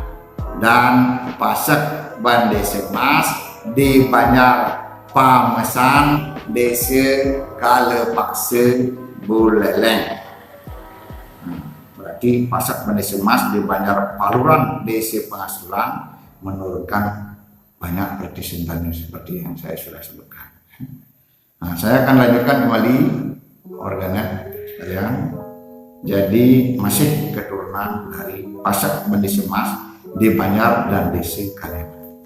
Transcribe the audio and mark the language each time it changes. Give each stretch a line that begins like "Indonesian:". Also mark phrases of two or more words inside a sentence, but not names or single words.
Indonesian: Dan Pasak Bande Semas di Banjar Pamesan Desa Kalepakse Buleleng. Berarti Pasak Bande Semas di Banjar Paluran Desa Pangasulan menurunkan banyak representannya seperti yang saya sudah sebutkan. Nah, saya akan lanjutkan kembali organet sekalian. Jadi masih keturunan dari Pasak Bande Semas di Banjar dan Desa Kaliangat.